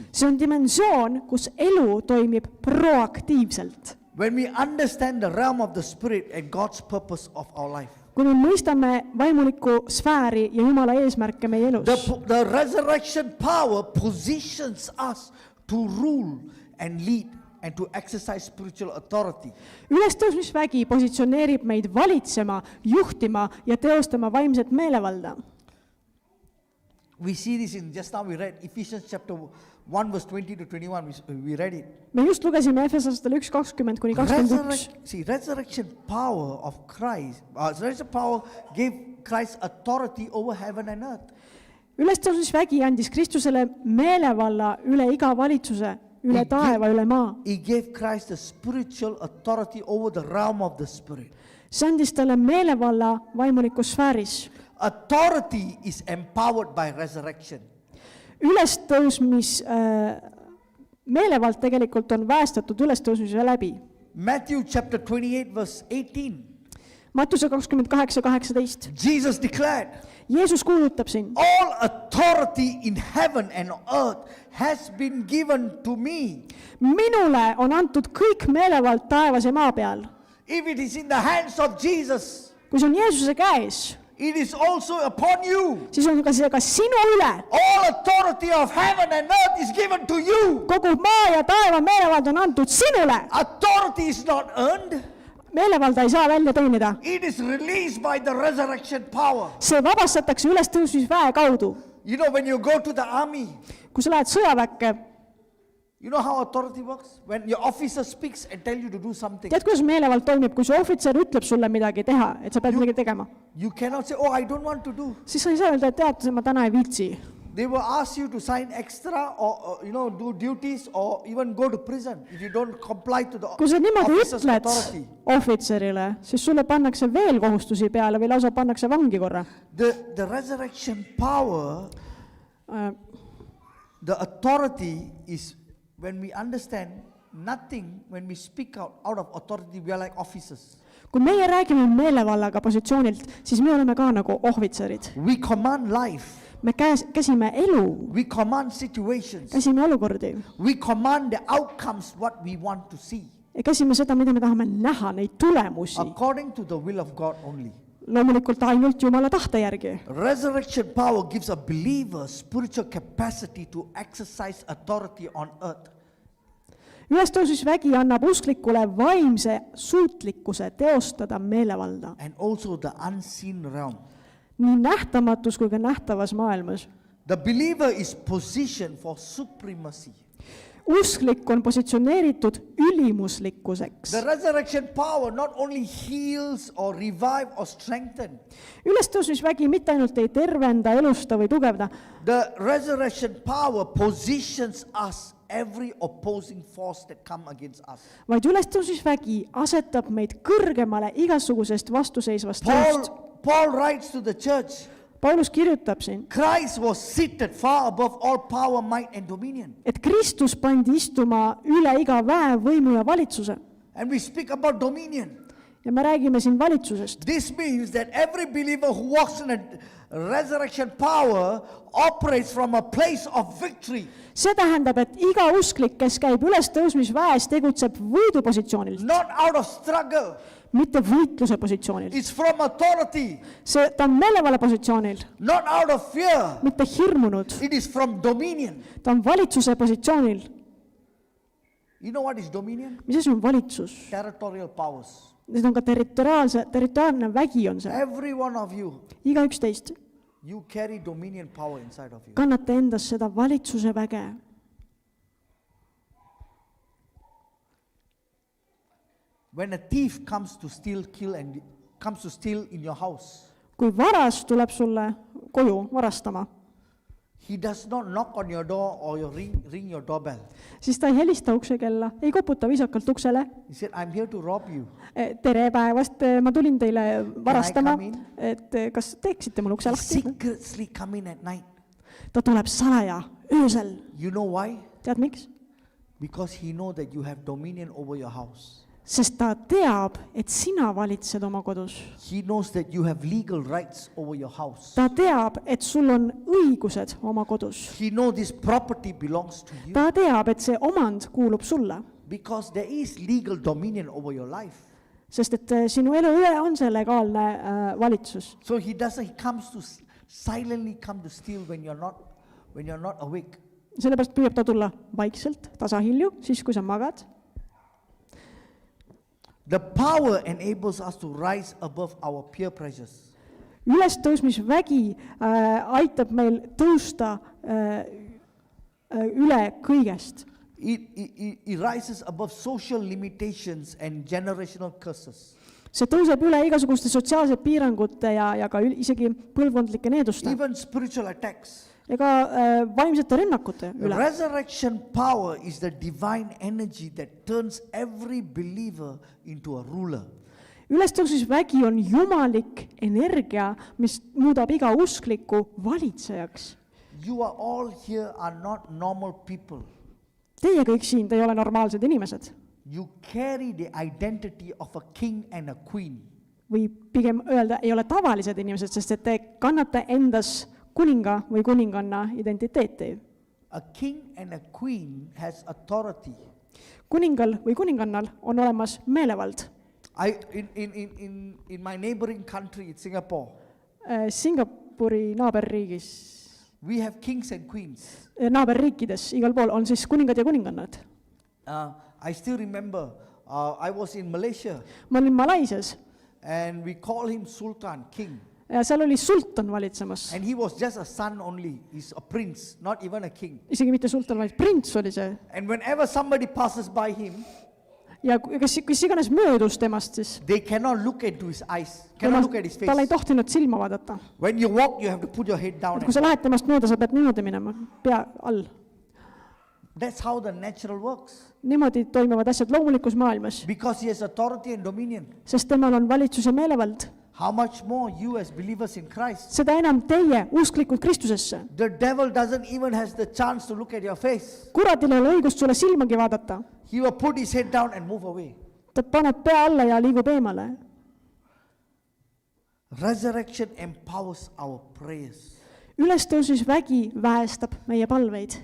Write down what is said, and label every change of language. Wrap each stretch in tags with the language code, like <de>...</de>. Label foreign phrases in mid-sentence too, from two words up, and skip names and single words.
<et>see on dimensioon, kus elu toimib proaktiivselt.</et> <en>When we understand the realm of the spirit and God's purpose of our life.</en> <et>kui me mõistame vaimulikku sfääri ja Jumala eesmärke meie elus.</et> <en>The resurrection power positions us to rule and lead and to exercise spiritual authority.</en> <et>ülestõusmisvägi positsioneerib meid valitsema, juhtima ja teostama vaimset meelevalda.</et> <en>We see this in, just now we read Ephesians chapter 1 verse 20 to 21, we read it.</en> <et>me just lugesime Efeslastel 1:20-21.</et> <en>See, resurrection power of Christ, resurrection power gave Christ authority over heaven and earth.</en> <et>ülestõusmisvägi andis Kristusele meelevalla üle iga valitsuse, üle taeva, üle maa.</et> <en>He gave Christ the spiritual authority over the realm of the spirit.</en> <et>see andis talle meelevalla vaimulikus sfääris.</et> <en>Authority is empowered by resurrection.</en> <et>ülestõusmis meelevald tegelikult on väestatud ülestõusmise läbi.</et> <en>Matthew chapter 28 verse 18.</en> <et>Mattuse 28:18.</et> <en>Jesus declared,</en> <et>Jeesus kuulutab siin:</et> <en>all authority in heaven and earth has been given to me.</en> <et>minule on antud kõik meelevald taevas ja maa peal.</et> <en>If it is in the hands of Jesus,</en> <et>kui see on Jeesuse käes,</et> <en>it is also upon you.</en> <et>siis on ka see ka sinu üle.</et> <en>All authority of heaven and earth is given to you.</en> <et>kogu maa ja taeva meelevald on antud sinule.</et> <en>Authority is not earned.</en> <et>meelevalda ei saa välja teenida.</et> <en>It is released by the resurrection power.</en> <et>see vabastatakse ülestõusmisväe kaudu.</et> <en>You know, when you go to the army,</en> <et>kui sa lähed sõjaväkke,</et> <en>you know how authority works? When your officer speaks and tell you to do something,</en> <et>tead, kuidas meelevald toimib, kui su ohvitser ütleb sulle midagi teha, et sa pead midagi tegema,</et> <en>you cannot say, oh, I don't want to do.</en> <et>siis sa ei saa öelda, et tead, ma täna ei viitsi.</et> <en>They will ask you to sign extra or do duties or even go to prison if you don't comply to the</en> <et>kui sa niimoodi</et> <en>officer's</en> <et>ütled</et> <en>authority.</en> <et>ohvitserile, siis sulle pannakse veel kohustusi peale või lausa pannakse vangi korra.</et> <en>The resurrection power, the authority is when we understand nothing, when we speak out of authority, we are like officers.</en> <et>kui meie räägime meelevallaga positsioonilt, siis me oleme ka nagu ohvitserid.</et> <en>We command life.</en> <et>me käsime elu,</et> <en>We command situations.</en> <et>käsime olukordi</et> <en>We command the outcomes, what we want to see,</en> <et>ja käsime seda, mida me tahame näha, neid tulemusi,</et> <en>according to the will of God only.</en> <et>loomulikult ainult Jumala tahte järgi.</et> <en>Resurrection power gives a believer spiritual capacity to exercise authority on earth.</en> <et>Ülestõusmisvägi annab usklikule vaimse suutlikkuse teostada meelevalda</et> <en>And also the unseen realm.</en> <et>nii nähtamatus kui ka nähtavas maailmas.</et> <en>The believer is positioned for supremacy.</en> <et>Usklik on positsioneeritud ülimuslikkuseks.</et> <en>The resurrection power not only heals or revive or strengthen.</en> <et>Ülestõusmisvägi mitte ainult ei tervenda, elusta või tugevda,</et> <en>The resurrection power positions us every opposing force that come against us.</en> <et>vaid ülestõusmisvägi asetab meid kõrgemale igasugusest vastuseisvast jõust.</et> <en>Paul writes to the church,</en> <et>Paulus kirjutab siin,</et> <en>Christ was seated far above all power, might and dominion.</en> <et>et Kristus pandi istuma üle iga väe, võimu ja valitsuse.</et> <en>And we speak about dominion.</en> <et>Ja me räägime siin valitsusest.</et> <en>This means that every believer who walks in a resurrection power operates from a place of victory.</en> <et>See tähendab, et iga usklik, kes käib ülestõusmisväes, tegutseb võidupositsioonil,</et> <en>Not out of struggle.</en> <et>mitte võitluse positsioonil.</et> <en>It's from authority.</en> <et>Ta on meelevalla positsioonil,</et> <en>Not out of fear.</en> <et>mitte hirmunud.</et> <en>It is from dominion.</en> <et>Ta on valitsuse positsioonil.</et> <en>You know what is dominion?</en> <et>Mis asi on valitsus?</et> <en>Territorial powers.</en> <et>Need on ka territoriaalne vägi on see.</et> <en>Every one of you,</en> <et>Igaüks teist</et> <en>you carry dominion power inside of you.</en> <et>kannate endas seda valitsuse väge.</et> <en>When a thief comes to steal, kill and comes to steal in your house,</en> <et>Kui varas tuleb sulle koju varastama,</et> <en>he does not knock on your door or ring your doorbell.</en> <et>siis ta ei helista uksekella, ei koputa viisakalt uksele.</et> <en>He said, I'm here to rob you.</en> <et>Tere päevast, ma tulin teile varastama,</et> <en>come in?</en> <et>et kas teeksite mul ukse</et> <en>He</en> <et>lahti?</et> <en>secretly come in at night.</en> <et>Ta tuleb salaja, öösel.</et> <en>You know why?</en> <et>Tead miks?</et> <en>Because he know that you have dominion over your house.</en> <et>Sest ta teab, et sina valitsed oma kodus.</et> <en>He knows that you have legal rights over your house.</en> <et>Ta teab, et sul on õigused oma kodus.</et> <en>He knows this property belongs to you.</en> <et>Ta teab, et see omand kuulub sulle.</et> <en>Because there is legal dominion over your life.</en> <et>Sest et sinu elu üle on see legaalne valitsus.</et> <en>So he comes to silently come to steal when you're not awake.</en> <et>Sellepärast püüab ta tulla vaikselt, tasahilju, siis kui sa magad.</et> <en>The power enables us to rise above our peer pressures.</en> <et>Ülestõusmisvägi aitab meil tõusta üle kõigest.</et> <en>It rises above social limitations and generational curses.</en> <et>See tõuseb üle igasuguste sotsiaalsete piirangute ja ka isegi põlvkondlike needuste.</et> <en>Even spiritual attacks.</en> <et>Ja ka vaimsete rünnakute üle.</et> <en>Resurrection power is the divine energy that turns every believer into a ruler.</en> <et>Ülestõusmisvägi on jumalik energia, mis muudab iga uskliku valitsejaks.</et> <en>You are all here are not normal people.</en> <et>Teie kõik siin, te ei ole normaalsed inimesed.</et> <en>You carry the identity of a king and a queen.</en> <et>Või pigem öelda, ei ole tavalised inimesed, sest et te kannate endas kuninga või kuninganna identiteeti.</et> <en>A king and a queen has authority.</en> <et>Kuningal või kuningannal on olemas meelevald.</et> <en>In my neighboring country, it's Singapore,</en> <et>Singapuri naaberriigis,</et> <en>we have kings and queens.</en> <et>naaberriikides, igal pool on siis kuningad ja kuningannad.</et> <en>I still remember, I was in Malaysia</en> <et>Ma olin Malaisias</et> <en>and we call him Sultan, king.</en> <et>ja seal oli sultan valitsemas.</et> <en>And he was just a son only. He's a prince, not even a king.</en> <et>Isegi mitte sultan, vaid prints oli see.</et> <en>And whenever somebody passes by him,</en> <et>Ja kes iganes möödus temast siis,</et> <en>they cannot look into his eyes, cannot look at his</en> <et>tal ei</et> <en>face.</en> <et>tohtinud silma vaadata.</et> <en>When you walk, you have to put your head down.</en> <et>Et kui sa lähed temast mööda, sa pead niimoodi minema, pea all.</et> <en>That's how the natural works.</en> <et>Niimoodi toimuvad asjad loomulikus maailmas,</et> <en>Because he has authority and dominion.</en> <et>sest temal on valitsus ja meelevald.</et> <en>How much more you as believers in Christ?</en> <et>Seda enam teie usklikud Kristusesse.</et> <en>The devil doesn't even has the chance to look at your face.</en> <et>Kuradil ei ole õigust sulle silmagi vaadata.</et> <en>He will put his head down and move away.</en> <et>Ta paneb pea alla ja liigub eemale.</et> <en>Resurrection empowers our prayers.</en> <et>Ülestõusmisvägi väestab meie palveid.</et>